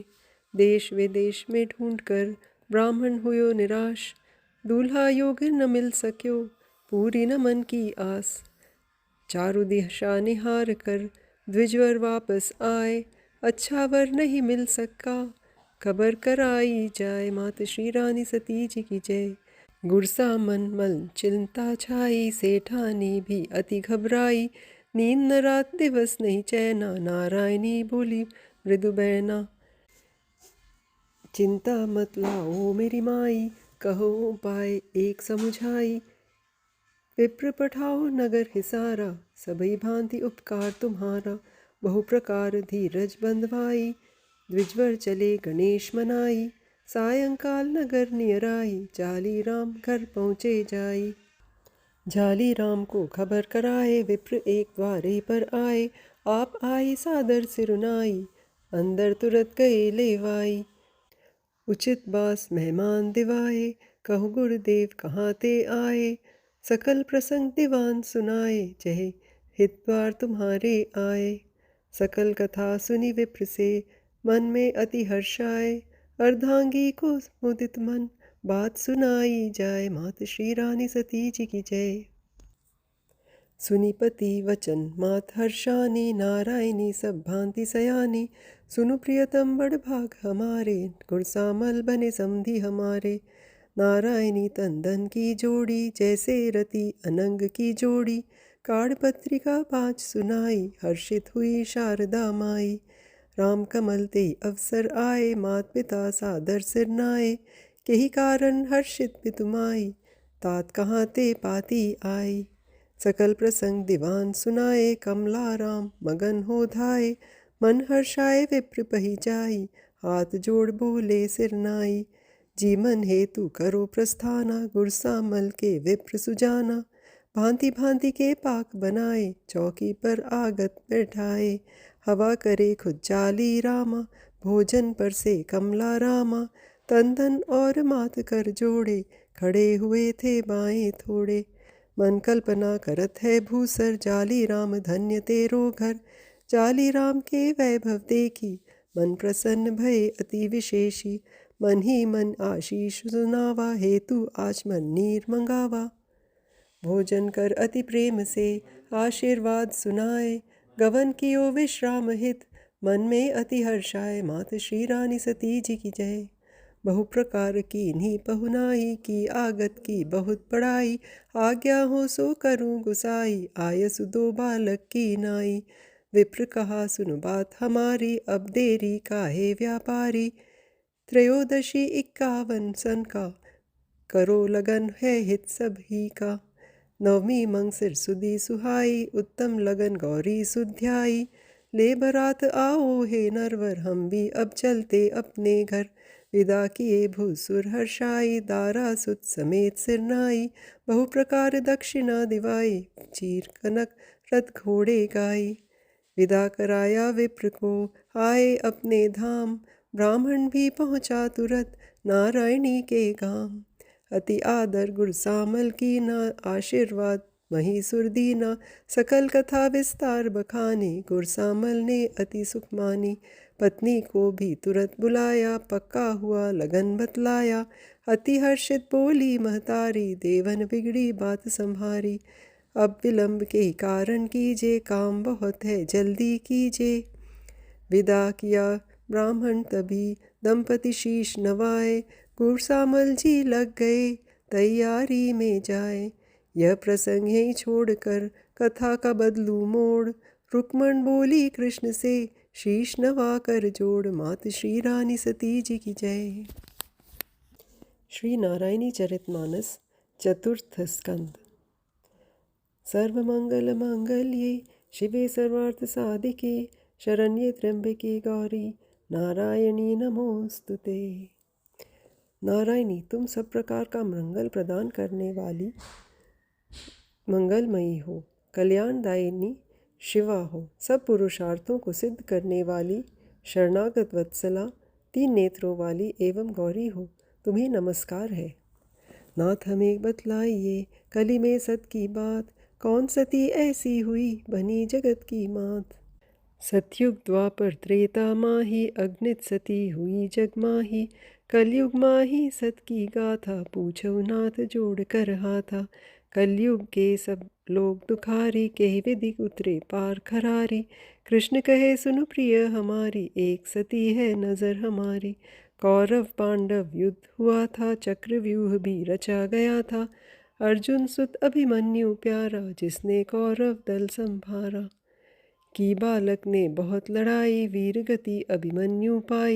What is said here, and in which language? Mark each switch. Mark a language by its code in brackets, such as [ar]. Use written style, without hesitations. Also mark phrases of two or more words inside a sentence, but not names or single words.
[hi] देश विदेश में ढूंढकर ब्राह्मण हुयो निराश। दूल्हा योग्य न मिल सक्यो, पूरी न मन की आस। चारु दिशा निहार कर द्विजवर वापस आए। अच्छा वर नहीं मिल सका, खबर कराई जाए। मात श्री रानी सती जी की जय। गुरसामन मल चिंता छाई, सेठानी भी अति घबराई। नींद न रात दिवस नहीं चैना, नारायणी बोली मृदु बैना। चिंता मत लाओ मेरी माई, कहो उपाय एक समुझाई। विप्र पठाओ नगर हिसारा, सबई भांति उपकार तुम्हारा। बहु प्रकार धीरज बंधवाई, द्विजवर चले गणेश मनाई। सायंकाल नगर नियर आई, जाली राम घर पहुँचे जाई। जाली राम को खबर कराए, विप्र एक द्वारे पर आए। आप आई सादर सिरुनाई, अंदर तुरत गए लेवाई। उचित बास मेहमान दिवाए, कहु गुरुदेव कहाँ ते आए। सकल प्रसंग दीवान सुनाए, जय हित द्वार तुम्हारे आए। सकल कथा सुनी विप्र से, मन में अति हर्ष आए। अर्धांगी को मुदित मन, बात सुनाई जाए। मात श्री रानी सती जी की जय। सुनी पति वचन मात हर्षानी, नारायणी सब भांति सयानी। सुनु प्रियतम बड़ भाग हमारे, गुरसामल बने समधि हमारे। नारायणी तंदन की जोड़ी, जैसे रति अनंग की जोड़ी। काढ़ पत्रिका 5 सुनाई, हर्षित हुई शारदा माई। राम कमल ते अवसर आए, मात पिता सादर सिर नाए। केही कारण हर्षित पितुमाई, तात कहाँ ते पाती आई। सकल प्रसंग दीवान सुनाए, कमला राम मगन हो धाए। मन हर्षाए विप्र पही जाई, हाथ जोड़ बोले सिर नाई। जीवन हेतु करो प्रस्थाना, गुरसामल के विप्र सुजाना। भांति भांति के पाक बनाए, चौकी पर आगत बैठाए। हवा करे खुद जाली रामा, भोजन पर से कमला रामा। तंदन और मात कर जोड़े, खड़े हुए थे बाएं थोड़े। मन कल्पना करत है भूसर, जाली राम धन्य तेरो घर। जाली राम के वैभव देखी, मन प्रसन्न भये अति विशेषी। मन ही मन आशीष सुनावा, हेतु आचमन नीर मंगावा। भोजन कर अति प्रेम से, आशीर्वाद सुनाए। गवन कियो विश्राम हित, मन में अति हर्षाए। मात श्री रानी सती जी की जय। बहु प्रकार की नी पहुनाई, की आगत की बहुत बड़ाई। आज्ञा हो सो करूँ गुसाई, आयसु 2 बालक की नाई। विप्र कहा सुन बात हमारी, अब देरी काहे व्यापारी। त्रयोदशी 51 सन का, करो लगन है हित सभी का। नवमी मंगसिर सुदी सुहाई, उत्तम लगन गौरी सुध्याई। ले बरात आओ हे नरवर, हम भी अब चलते अपने घर। विदा किए भूसुर हर्षाई, दारा सुत समेत सिरनाई। बहु प्रकार दक्षिणा दिवाई, चीर कनक रथ घोड़े गाई। विदा कराया विप्र को, आए अपने धाम। ब्राह्मण भी पहुँचा तुरत, नारायणी के गाम। अति आदर गुरसामल की ना, आशीर्वाद महीसुर दीना। सकल कथा विस्तार बखानी, गुरसामल ने अति सुख मानी। पत्नी को भी तुरंत बुलाया, पक्का हुआ लगन बतलाया। अति हर्षित बोली महतारी, देवन बिगड़ी बात संभारी। अब विलंब के कारण कीजिए, काम बहुत है जल्दी कीजिए। विदा किया ब्राह्मण तभी, दंपति शीश नवाए। गुरसामल जी लग गए, तैयारी में जाए। यह प्रसंग यहीं छोड़कर कथा का बदलू मोड़। रुक्मण बोली कृष्ण से, शीश नवा कर जोड़। मात श्री रानी सती जी की जय। श्री नारायणी चरितमानस, चतुर्थ स्कंद। [sa] सर्वमंगल मांगल्ये शिवे सर्वार्थ साधिके, शरण्ये त्र्यंबके गौरी नारायणी नमोस्तुते। [hi] नारायणी, तुम सब प्रकार का मंगल प्रदान करने वाली मंगलमयी हो, कल्याणदायिनी शिवा हो, सब पुरुषार्थों को सिद्ध करने वाली शरणागत वत्सला, तीन नेत्रों वाली एवं गौरी हो, तुम्हें नमस्कार है। नाथ हमें बतलाइए कली में सत की बात, कौन सती ऐसी हुई बनी जगत की मात। सतयुग द्वापर त्रेता माही, अग्नित सती हुई जग माही। कलयुग माही सत की गाथा, पूछो नाथ जोड़ कर हाथा। कलयुग के सब लोग दुखारी, कही विधि उतरे पार खरारी। कृष्ण कहे सुन प्रिय हमारी, एक सती है नजर हमारी। कौरव पांडव युद्ध हुआ था, चक्रव्यूह भी रचा गया था। अर्जुन सुत अभिमन्यु प्यारा, जिसने कौरव दल संभारा। की बालक ने बहुत लड़ाई, वीर गति अभिमन्यु पाई।